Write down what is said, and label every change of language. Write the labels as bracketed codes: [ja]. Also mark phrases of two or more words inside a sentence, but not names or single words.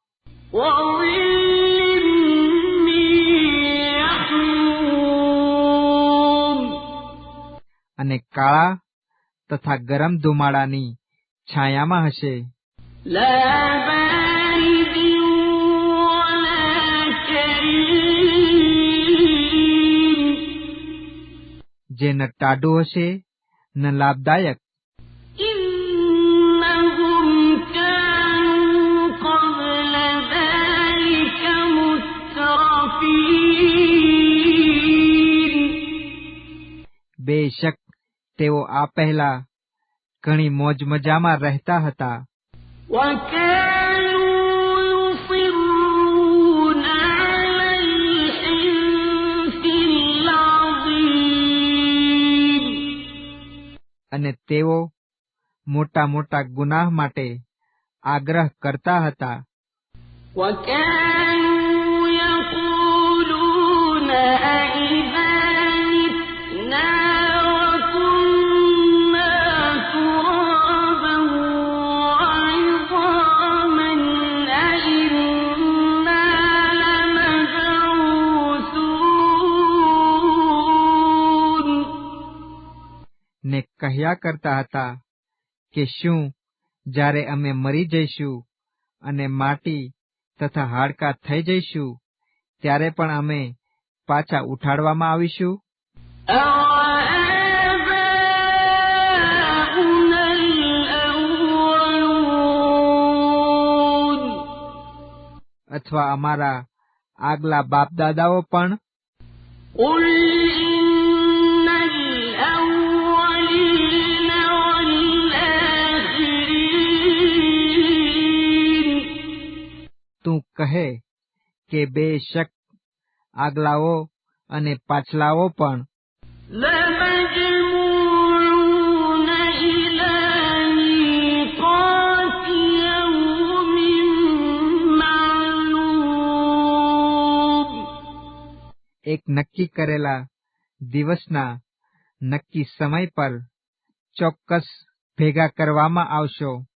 [ar] وظل من يحموم. [gu] અને કાળા તથા ગરમ ધુમાડાની છાયામાં હશે. [ar] لا بارد ولا حين [gu] જે ન ટાઢું હશે ન લાભદાયક. [ar] إنهم كانوا قبل ذلك مترفين [gu] બેશક તેઓ આ પહેલા ઘણી મોજ મજામાં રહેતા હતા. [ar] وكانوا يصرون على الحنث العظيم [gu] અને તેઓ મોટા મોટા ગુનાહ માટે આગ્રહ કરતા હતા. [ar] وكانوا يقولون أئذا متنا وكنا ترابا وعظاما أئنا لمبعوثون [gu] ને કહ્યા કરતા હતા કે શું જ્યારે અમે મરી જઈશું અને માટી તથા હાડકાં થઈ જઈશું ત્યારે પણ અમે પાછા ઉઠાડવામાં આવીશું. [ar] أَوَآبَاؤُنَا الْأَوَّلُونَ [gu] અથવા અમારા આગલા બાપ દાદાઓ પણ. [ar] قُلْ إِنَّ الْأَوَّلِينَ وَالْآخِرِينَ [gu] તું કહે કે બેશક આગલાઓ અને પાછલાઓ પણ. [ar] لَمَجْمُوعُونَ إِلَى مِيقَاتِ يَوْمٍ مَّعْلُومٍ [gu] એક નક્કી કરેલા દિવસના નક્કી સમય પર ચોક્કસ ભેગા કરવામાં આવશો.